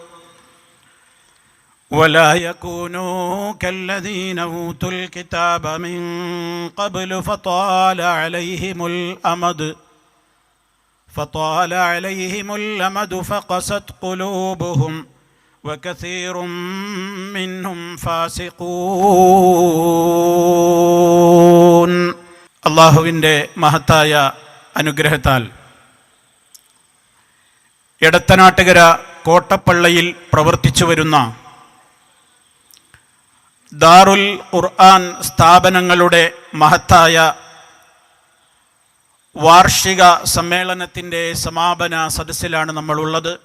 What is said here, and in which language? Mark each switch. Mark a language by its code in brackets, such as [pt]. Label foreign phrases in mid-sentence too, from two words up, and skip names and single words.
[ar] ولا يكونوا كالذين أوتوا الكتاب من قبل فطال عليهم الأمد فقست قلوبهم وكثير منهم فاسقون. [ml] അള്ളാഹുവിൻ്റെ മഹത്തായ അനുഗ്രഹത്താൽ എടത്തനാട്ടുകര കോട്ടപ്പള്ളിയിൽ പ്രവർത്തിച്ചു വരുന്ന ദാറുൽ ഖുർആൻ സ്ഥാപനങ്ങളുടെ മഹത്തായ വാർഷിക സമ്മേളനത്തിൻ്റെ സമാപന സദസ്സിലാണ് നമ്മളുള്ളത്.